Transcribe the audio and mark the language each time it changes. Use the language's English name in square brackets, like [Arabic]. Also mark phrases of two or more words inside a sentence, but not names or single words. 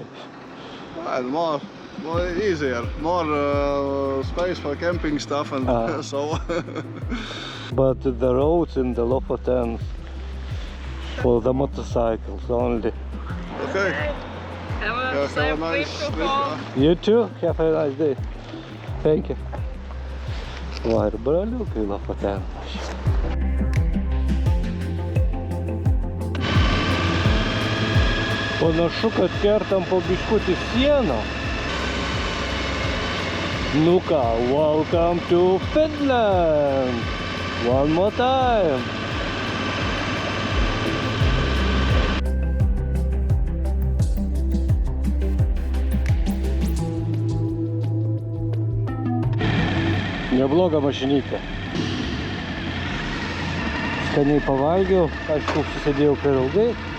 [English] And more easier, more space for camping stuff and so. But the roads in the Lofoten for the motorcycles only. Okay. Have Yeah, a safe trip to home. You too. Have a nice day. Thank you. [Lithuanian] Va, ir braliukai Lofoten. Panašu, kad kertam po biškutį sieną. Nu ką, [English] welcome to Finland. One more time. [Lithuanian] Nebloga mašinytė. Skaniai pavalgiau, aišku, susėdėjau per ilgai.